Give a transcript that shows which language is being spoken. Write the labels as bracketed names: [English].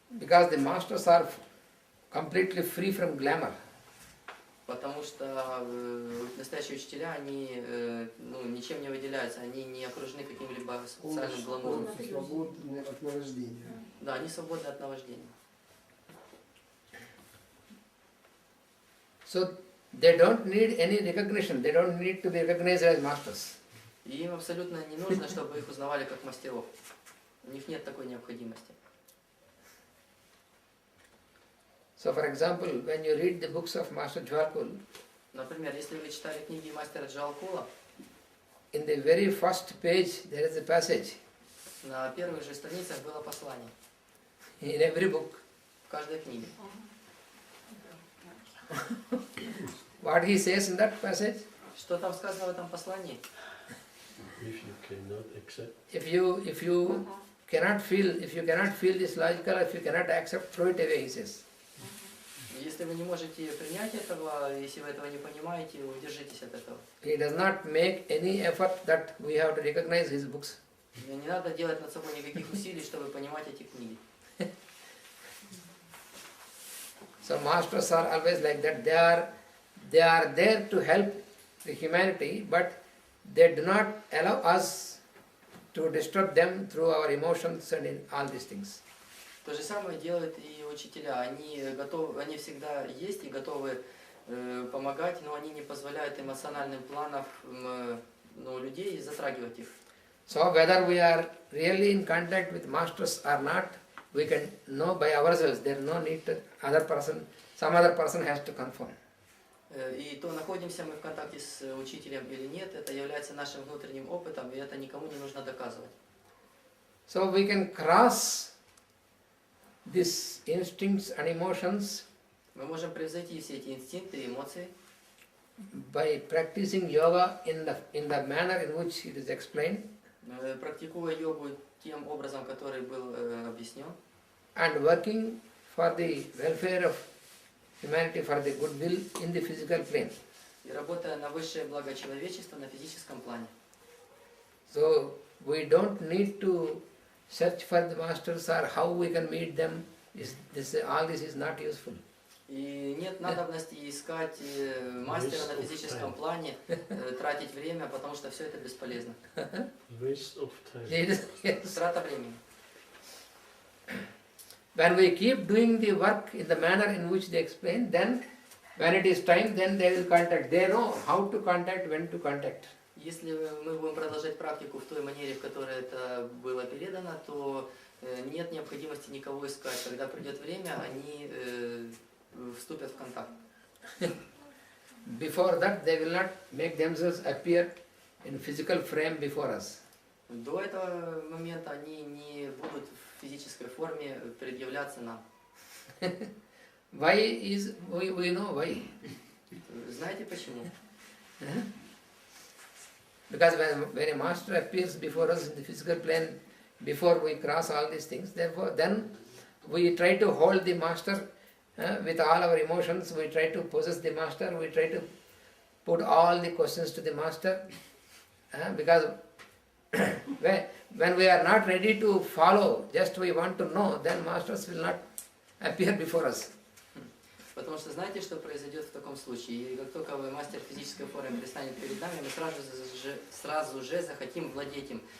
[English] Because the masters are completely free from glamour. [Russian] Потому что настоящие учителя, они ничем не выделяются, они не окружены каким-либо социальным гламуром. Свободны от наваждения. Да, они свободны от наваждения. [English] So they don't need any recognition. They don't need to be recognized as masters. [Russian] И им абсолютно не нужно, чтобы их узнавали как мастеров. У них нет такой необходимости. [English] So for example, when you read the books of Master Jwalkul, [Russian] Например, если вы читали книги мастера Джвалкула, [English] in the very first page there is a passage [Russian] на первых же страницах было послание. [English] in every book. [Russian] В каждой книге. [English] What he says in that passage? [Russian] Что там сказано в этом послании? [English] If you cannot accept, If you cannot feel this logical, if you cannot accept, throw it away, he says. [Russian] Если вы не можете принять этого, если вы этого не понимаете, удержитесь от этого. [English] He does not make any effort that we have to recognize his books. [Russian] Не надо делать над собой никаких усилий, чтобы понимать эти книги. [English] So masters are always like that. They are there to help the humanity, but they do not allow us to disturb them through our emotions and in all these things. [Russian] То же самое делают и учителя. Они всегда есть и готовы помогать, но они не позволяют эмоциональным планам людей затрагивать их. [English] So whether we are really in contact with masters or not, we can know by ourselves. There is no need to some other person has to confirm. [Russian] И то, находимся мы в контакте с учителем или нет, это является нашим внутренним опытом, и это никому не нужно доказывать. [English] So we can cross these instincts and emotions [Russian] Мы можем превзойти все эти инстинкты и эмоции [English] by practicing yoga in the manner in which it is explained, [Russian] практикуя йогу тем образом, который был объяснен, [English] and working for the welfare of humanity, for the goodwill in the physical plane. [Russian] и работая на высшее благо человечества на физическом плане. [English] So we don't need to search for the masters or how we can meet them. All this is not useful. [Russian] И нет надобности искать мастера на физическом плане, тратить время, потому что все это бесполезно. [English] waste of time. [Russian] Трата времени. [English] When we keep doing the work in the manner in which they explain, then when it is time, then they will contact. They know how to contact, when to contact. [Russian] Если мы будем продолжать практику в той манере, в которой это было передано, то нет необходимости никого искать. Когда придет время, они вступят в контакт. [English] Before that, they will not make themselves appear in physical frame before us. [Russian] До этого момента они не будут в физической форме предъявляться нам. [English] Why is we know why? [Russian] Знаете почему? [English] Because when a master appears before us in the physical plane, before we cross all these things, therefore then we try to hold the master with all our emotions, we try to possess the master, we try to put all the questions to the master, because when we are not ready to follow, just we want to know, then masters will not appear before us. [Russian] Потому что знаете, что произойдет в таком случае? И как только мастер физической формы предстанет перед нами, мы сразу же захотим владеть им.